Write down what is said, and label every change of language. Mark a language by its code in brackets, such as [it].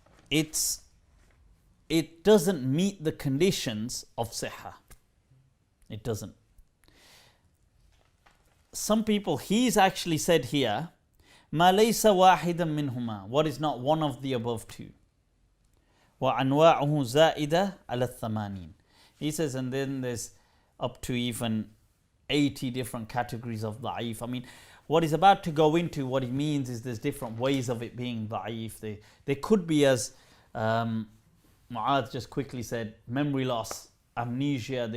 [en] It doesn't meet the conditions of sihha. It doesn't. Some people, he's actually said here, [ar] ما ليس واحدا منهما, [en] what is not one of the above two. [ar] وأنواعه زائدة على الثمانين. [en] He says, and then there's up to even 80 different categories of da'if. I mean, what he's about to go into, what he means is there's different ways of it being da'if. They could be, as Mu'adh just quickly said, memory loss, amnesia.